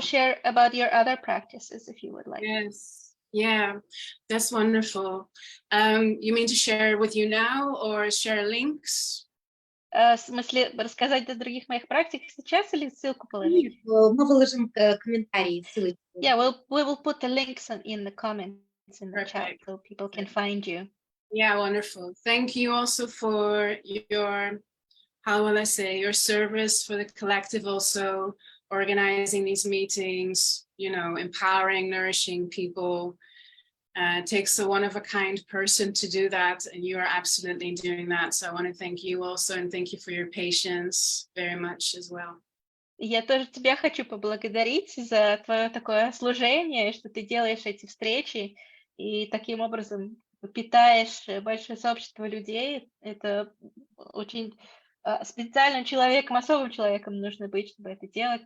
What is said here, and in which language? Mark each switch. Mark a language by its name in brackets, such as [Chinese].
[English] share about your other practices if you would like. Yes. Yeah, that's wonderful. You mean to share with you now or share links? [Russian] В смысле, рассказать о других моих практик сейчас или ссылку положить? Нет, мы выложим комментарии, ссылочки. [English] Yeah, we will put the links in the comments in the chat Perfect. so people can find you. Yeah, wonderful. Thank you also for your, how will I say, your service for the collective, also organizing these meetings, you know, empowering, nourishing people. It takes a one-of-a-kind person to do that, and you are absolutely doing that. So I want to thank you also, and thank you for your patience very much as well. [Russian] Я тоже тебя хочу поблагодарить за твое такое служение, что ты делаешь эти встречи и таким образом питаешь большое сообщество людей. Это очень специальным человеком, особым человеком нужно быть, чтобы это делать.